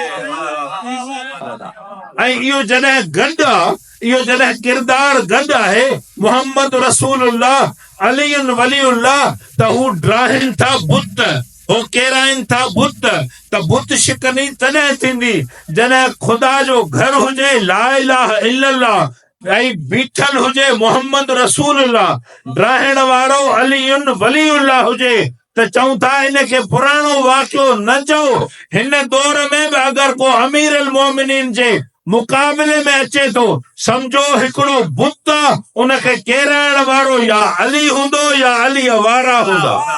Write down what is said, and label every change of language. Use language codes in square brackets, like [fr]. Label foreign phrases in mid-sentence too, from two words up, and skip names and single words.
[sd] ऐं इहो जॾहिं गॾु आहे, इहो जॾहिं किरदारु गॾु आहे [ar] محمد رسول الله علي ولي الله, [sd] त हू ड्राहिनि था बुत, हो केराइनि था बुत। त बुत शिकनी तॾहिं थींदी जॾहिं ख़ुदा जो घर हुजे [ar] لا إله إلا الله, [sd] ऐं बीठल हुजे [ar] محمد رسول الله, [sd] ड्राहिण वारो [ar] علي ولي الله [sd] हुजे। त चऊं था हिनखे पुराणो वाक़ियो न चओ। हिन दौर में बि अगरि को [ar] أمير المؤمنين [sd] जे मुक़ाबले में अचे थो, सम्झो हिकिड़ो बुत उनखे केराइण वारो [ar] يا علي [sd] हूंदो या अली वारा हूंदा।